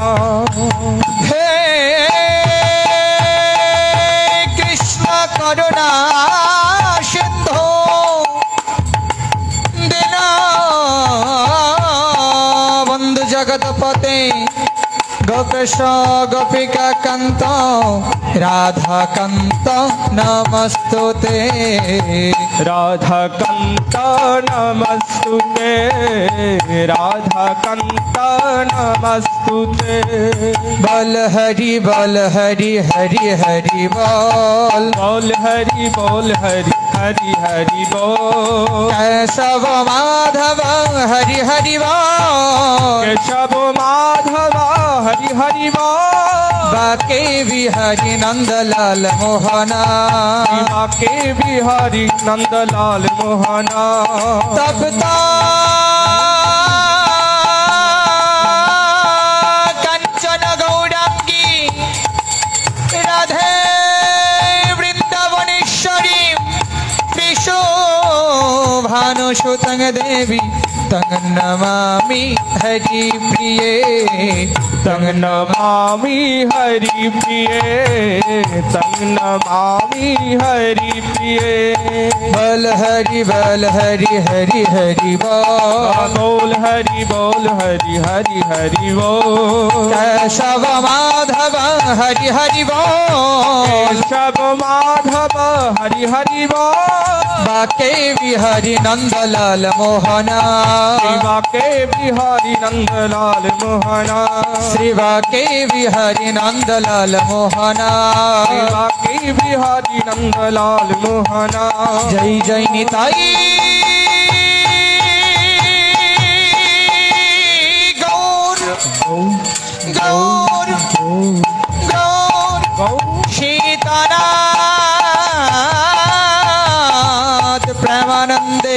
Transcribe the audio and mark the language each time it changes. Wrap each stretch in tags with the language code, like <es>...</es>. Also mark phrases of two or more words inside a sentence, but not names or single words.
<sa>हे कृष्ण करुणा सिंधु दीनबंधु जगतपते गोपेश गोपिका कांत राधा कांत नमस्तुते राधा कांत नमस्तुते राधा कांत नमस्तुते</sa> <hi>बल हरि हरि हरि बोल बोल हरि हरि हरि बोल केशव माधव हरि हरि बोल केशव माधव हरि हरि बोल बाके बिहारी नंदलाल मोहना बाके बिहारी नंदलाल मोहना</hi> <sa>तब कंचन गौरांगी राधे वृंदावनेश्वरी विशो भानुसुतं देवी तंग नमामि हरि प्रिये तंग नमामि हरि प्रिये तंग नमामि हरि प्रिये</sa> <hi>बल हरि हरि हरि बोल बोल हरि हरि बोल केशव माधव हरि हरि बोल केशव माधव हरि हरि बोल बाके बिहारी नंदलाल मोहना बाके बिहारी नंदलाल मोहना श्री बाके बिहारी नंदलाल मोहना बाके बिहारी नंदलाल मोहना जय जय निताई गौर गौर गौर सीतानाथ प्रेमानंदे</hi>